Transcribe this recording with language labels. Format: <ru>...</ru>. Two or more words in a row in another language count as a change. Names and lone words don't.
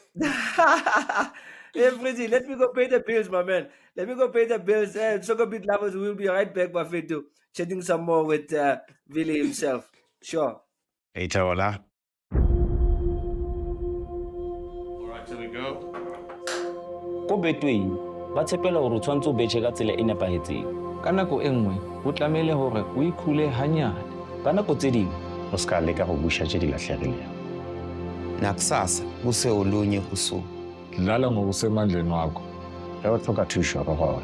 <en>Hey, Freezy, let me go pay the bills, my man. Let me go pay the bills. SoccerBeat lovers, we'll be right back, Buffeto, chatting some more with Willie himself. Sure. Hey, Taola. All right, here we go.</en> <st>Ko betweng ba tshepela hore o tshwantse o betjhe ka tsela e nepahetseng. Ka nako e nngwe ho tlamehile hore o ikhule hanyane. Ka nako tse ding</st> <tn>O ska leka go busha tse di lahlegileng.</tn> <zu>Nakusasa kuseolunye usuku. Dlala ngokusemandleni wakho.</zu> <tn>Ge o tlhoka thuso go gona.</tn>